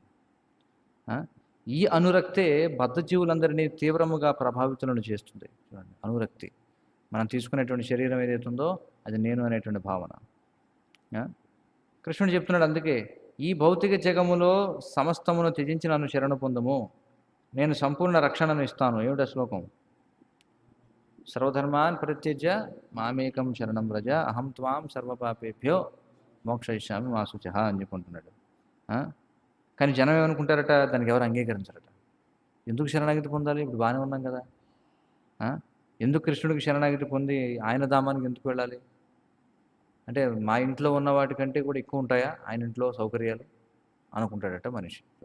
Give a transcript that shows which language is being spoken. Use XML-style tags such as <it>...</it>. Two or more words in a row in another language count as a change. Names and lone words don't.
<te>ఈ అనురక్తే బద్ధజీవులందరినీ తీవ్రముగా ప్రభావితులను చేస్తుంది. చూడండి, అనురక్తి మనం తీసుకునేటువంటి శరీరం ఏదైతుందో అది నేను అనేటువంటి భావన. కృష్ణుడు చెప్తున్నాడు అందుకే ఈ భౌతిక జగములో సమస్తమును త్యజించి నన్ను శరణు పొందము, నేను సంపూర్ణ రక్షణను ఇస్తాను. ఏమిటా శ్లోకం?</te> <sa>సర్వధర్మాన్ పరిత్యజ్య మామేకం శరణం వ్రజ అహం త్వాం సర్వపాపేభ్యో మోక్షయిష్యామి మా శుచః</sa> <te>అని చెప్పుకుంటున్నాడు. కానీ జనం ఏమనుకుంటారట? దానికి ఎవరు అంగీకరించారట. ఎందుకు శరణాగతి పొందాలి? ఇప్పుడు బాగానే ఉన్నాం కదా. ఎందుకు కృష్ణుడికి శరణాగతి పొంది ఆయన ధామానికి ఎందుకు వెళ్ళాలి? అంటే మా ఇంట్లో ఉన్న వాటికంటే కూడా ఎక్కువ ఉంటాయా ఆయన ఇంట్లో సౌకర్యాలు అనుకుంటాడట మనిషి.</te>